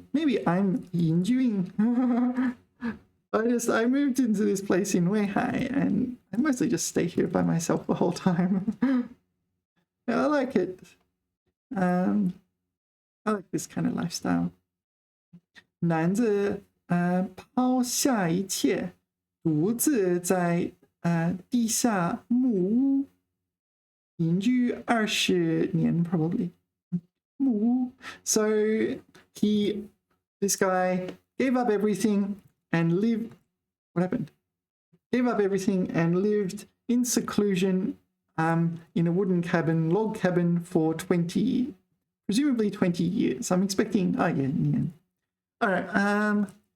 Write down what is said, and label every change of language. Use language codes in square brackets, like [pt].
[en] Maybe I'm 隐居ing. I moved into this place in Weihai and I mostly just stay here by myself the whole time. Yeah, I like it. I like this kind of lifestyle. [zh] 男子抛下一切，独自在地下木屋隐居20年 probably. 木屋. [en] So this guy gave up everything and lived. What happened? Gave up everything and lived in seclusion in a wooden cabin, log cabin for presumably 20 years. I'm expecting. Yeah. All right.